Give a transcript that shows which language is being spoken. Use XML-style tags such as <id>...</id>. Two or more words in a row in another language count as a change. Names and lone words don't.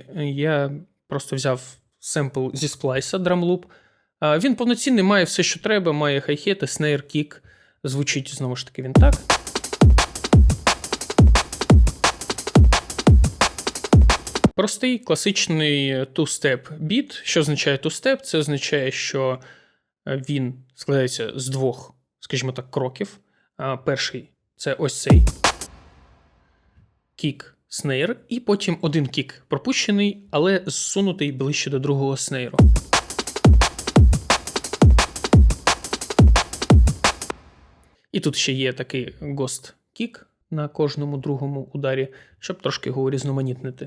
<uk>Я просто взяв семпл зі сплайса</uk> <en>Drum Loop.</en> <uk>Він повноцінний, має все, що треба, має хай-хети, снейр, кік. Звучить, знову ж таки, він так. Простий, класичний two-step біт. Що означає two-step? Це означає, що він складається з двох, скажімо так, кроків. Перший – це ось цей. Кік, снейр, і потім один кік пропущений, але зсунутий ближче до другого снейру. І тут ще є такий гост-кік на кожному другому ударі, щоб трошки його урізноманітнити.</uk>